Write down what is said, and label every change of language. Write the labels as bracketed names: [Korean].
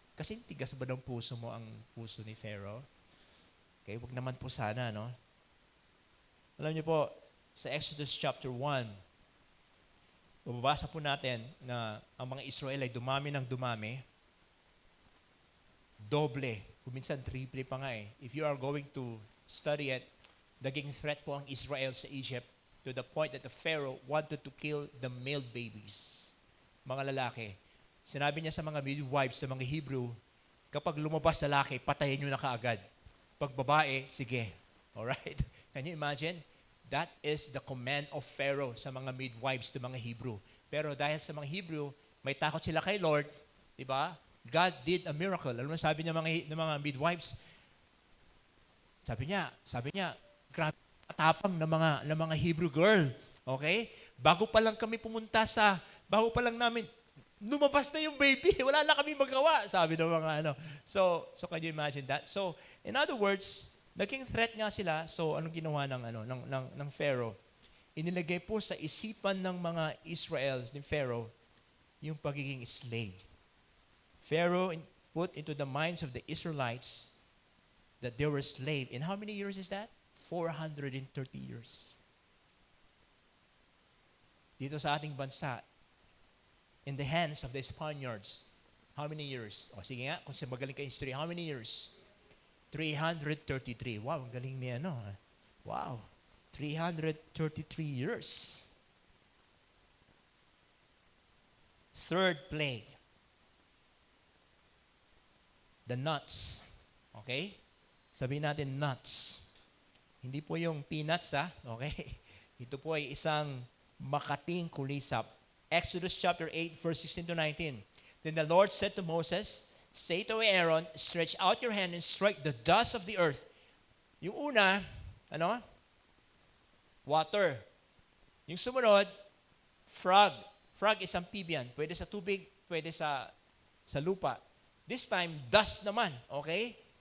[Filipino] Kasi tigas ba ng puso mo ang puso ni Pharaoh? Okay, wag naman po sana, no? Alam niyo po, sa Exodus chapter 1, mababasa po natin na ang mga Israel ay dumami ng dumami. Doble. Kung minsan triple pa nga eh. [English] If you are going to study it, [Filipino] naging threat po ang Israel sa Egypt [English] to the point that the Pharaoh wanted to kill the male babies. [Filipino] Mga lalaki. Sinabi niya sa mga midwives, sa mga Hebrew, kapag lumabas lalaki, patayin nyo na kaagad. Pag babae, sige. [English] Alright? Can you imagine? That is the command of Pharaoh [Filipino] sa mga midwives ng mga Hebrew. Pero dahil sa mga Hebrew, may takot sila kay Lord, di ba? [English] God did a miracle. [Filipino] Alam mo sabi niya ng mga midwives? Sabi niya, grabe katapang ng mga Hebrew girl. Okay? Bago pa lang namin, lumabas na yung baby. Wala na kami magawa. Sabi ng mga [English] So can you imagine that? So, in other words, [Filipino] naging threat nga sila. So, anong ginawa ng Pharaoh? Inilagay po sa isipan ng mga Israel, ni Pharaoh, yung pagiging slave. [English] Pharaoh put into the minds of the Israelites that they were slave. In how many years is that? 430 years. [Filipino] Dito sa ating bansa, [English] in the hands of the Spaniards, how many years? [Filipino] O sige nga, kung magaling ka history, [English] how many years? 333. [Filipino] Wow, ang galing niya, no? Wow. [English] 333 years. Third plague. The nuts. Okay? [Filipino] Sabihin natin nuts. Hindi po yung peanuts, ha? Okay? Ito po ay isang makating kulisap. [English] Exodus chapter 8, verse 16 to 19. Then the Lord said to Moses, say to Aaron, stretch out your hand and strike the dust of the earth. [Filipino] Yung una, ano? Water. Yung sumunod, [English] frog. Frog is amphibian. [Filipino] Pwede sa tubig, pwede sa lupa. [English] This time, dust [Filipino] naman. Okay?